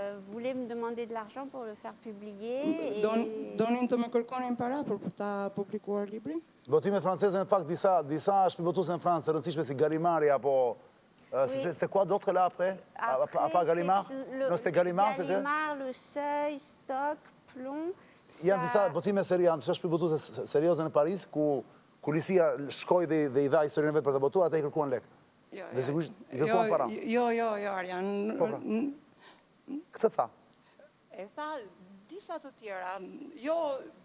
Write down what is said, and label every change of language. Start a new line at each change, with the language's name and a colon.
French: voulaient me demander de l'argent pour le faire publier.
Albanian: Donin të më kërkonin para për ta publikuar librin. Botimet franceze, në fakt, disa shpëbotuese në Francë të rëndësishme si Gallimard apo...
French: C'est quoi d'autre là après? À part Gallimard? Non, c'était Gallimard, c'était? Gallimard, Le Seuil, Stock, Plomb.
Albanian: Janë disa botime seri, janë disa shpëbotuese serioze në Paris, ku Lisia shkoi dhe i dha historinë vetë për të botuar, ata i kërkuan lek. Dhe sigurisht i kërkuan para. Jo, Arjan. Këtë tha? E tha disa të tjera. Jo